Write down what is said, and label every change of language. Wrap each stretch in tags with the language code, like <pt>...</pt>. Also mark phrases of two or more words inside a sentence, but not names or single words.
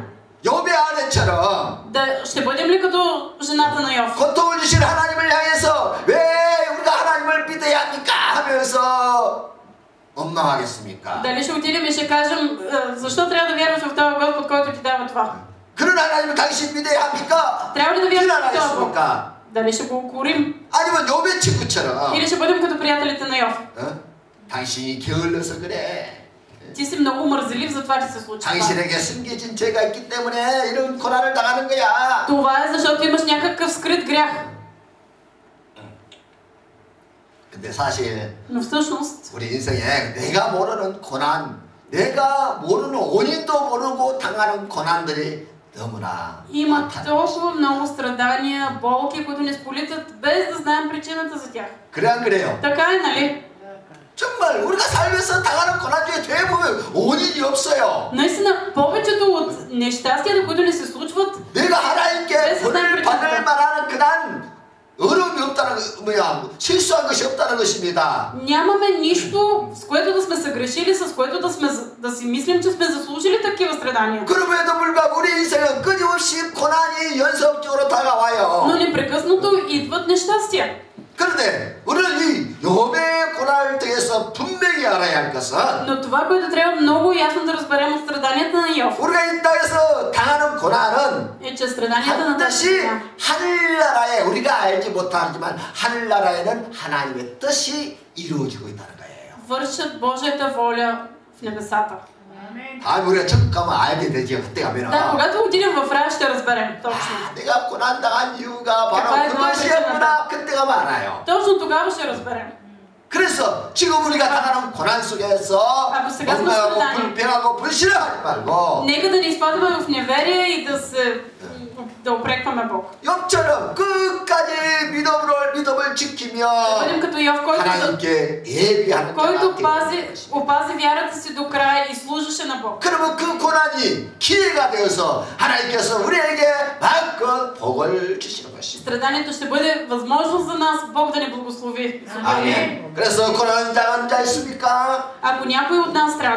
<ko>욥의 아내처럼</ko> <bg>Ще бъдем ли като жената на Йов?</bg> <ko>고통을 주신 하나님을 향해서 왜 우리가 하나님을 믿어야 합니까? 하면서 원망하겠습니까?</ko> <bg>Дали ще отидем и ще кажем, защо трябва да вярваш в този Господ, който ти дава това?</bg> <ko>그런 하나님을 당신 믿어야 합니까?</ko> <bg>Трябва ли да вярваш в този Бог?</bg> <ko>비난하겠습니까?</ko> <bg>Дали ще го укорим?</bg> <ko>아니면 욥의 친구처럼</ko> <bg>Или ще бъдем като приятелите на Йов?</bg> <ko>당신이 게을러서 그래.</ko> <bg>Ти си много мързелив за това, че се случи това.</bg> <ko>당신에게 숨겨진 죄가 있기 때문에 이런 고난을 당하는 거야.</ko> <bg>Това е защото имаш някакъв скрит грях.</bg> <ko>근데 사실</ko> <bg>Но всъщност,</bg> <ko>우리 인생에 내가 모르는 고난, 내가 모르는 원인도 모르고 당하는 고난들이 너무나</ko> <bg>има</bg> <ko>많다는</ko> <bg>толкова много страдания, болки, които ни сполитат, без да знаем причината за тях.</bg> <ko>그래 안 그래요?</ko> <bg>Така е, нали?</bg> <ko>정말 우리가 살면서 당하는 고난 중에 대부분 원인이 없어요.</ko> <bg>Наистина, повечето от нещастията, които ни се случват,</bg> <ko>내가 하나님께 벌을 받을 만한 그런 어려움이 없다는 실수한 것이 없다는 것입니다.</ko> <bg>нямаме нищо, с което да сме съгрешили, с което да си мислим, че сме заслужили такива страдания.</bg> <ko>그럼에도 불구하고 우리 인생은 끊임없이 고난이 연속적으로 다가와요.</ko> <bg>Но непрекъснато идват нещастия.</bg> <ko>그런데 우리는 이 욥의 고난을 통해서 분명히 알아야 할 것은</ko> <bg>Но това, което трябва много ясно да разберем от страданията на Йов,</bg> <ko>우리가 이 땅에서 당하는 고난은</ko> <bg>е, че страданията на тази</bg> <ko>반드시</ko> <bg>земя</bg> <ko>하늘나라에 우리가 알지 못하지만 하늘나라에는 하나님의 뜻이 이루어지고 있다는 거예요.</ko> <bg>вършат Божията воля в небесата.</bg> <ko>다음에 우리가 천국 가면 알게 되죠. 그때 가면은</ko> <bg>Да, когато отидем в рай, ще разберем точно.</bg> <ko>내가 고난당한 이유가 바로 그거에 그것이었구나. 그때 가면 알아요.</ko> <bg>Точно тогава ще разберем.</bg> <ko>그래서 지금 우리가 당하는 고난 속에서</ko> <bg>ако сега сме</bg> <ko>원망하고</ko> <bg>страдани,</bg> <ko>불평하고 불신하지 말고</ko> <bg>нека да не изпадаме в неверие и да упрекваме Бог.</bg> <ko>욥처럼 끝까지 믿음을 지키며</ko> <bg>Да бъдем като Йов,</bg> <ko>하나님께 예비하는</ko> <bg>който</bg> <ko>자가 되는 것입니다.</ko> <bg>опази вярата си до края и служеше на Бог.</bg> <ko>그러면 그 고난이 기회가 되어서 하나님께서 우리에게 마음껏 복을 주시는 것입니다.</ko> <bg>Страданието ще бъде възможност за нас Бог да ни благослови.</bg> <ko>아멘. 그래서 고난 당하는 자 있습니까?</ko> <bg>Ако някой от нас страда,</bg>